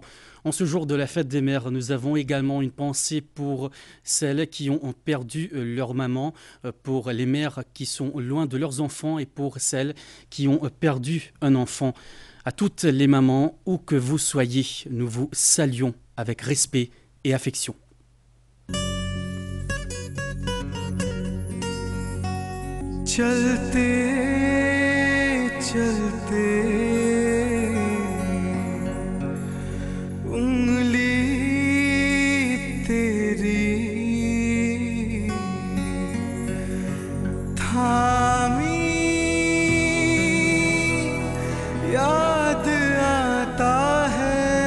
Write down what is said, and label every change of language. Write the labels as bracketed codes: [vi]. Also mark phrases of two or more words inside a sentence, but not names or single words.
[fr] En ce jour de la fête des mères, nous avons également une pensée pour celles qui ont perdu leur maman, pour les mères qui sont loin de leurs enfants et pour celles qui ont perdu un enfant. À toutes les mamans, où que vous soyez, nous vous saluons avec respect et affection. [hi] चलते चलते उंगली तेरी थामी याद आता है